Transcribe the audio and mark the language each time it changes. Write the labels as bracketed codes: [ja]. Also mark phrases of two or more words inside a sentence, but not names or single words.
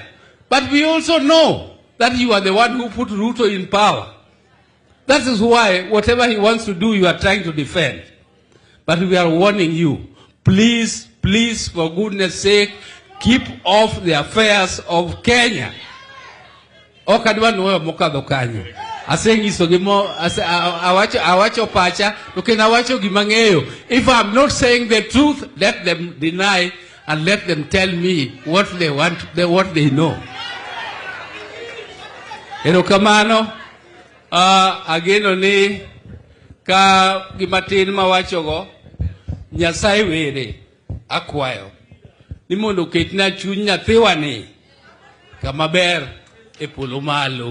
[en] But we also know that you are the one who put Ruto in power. That is why whatever he wants to do, you are trying to defend. But we are warning you, please, please, for goodness sake, keep off the affairs of Kenya. [luo] Okadwa nuwe mokadho kanyo. Asengiso gimo, awacho pacha, okay, awacho gimangeyo. [en] If I'm not saying the truth, let them deny and let them tell me what they want, what they know. [luo] Erokamano, ageno ni ka gimatin mawacho go, Nyasaye were akwayo. Ni mondo ketna chuny nyathiwa ni kama ber e polo malo.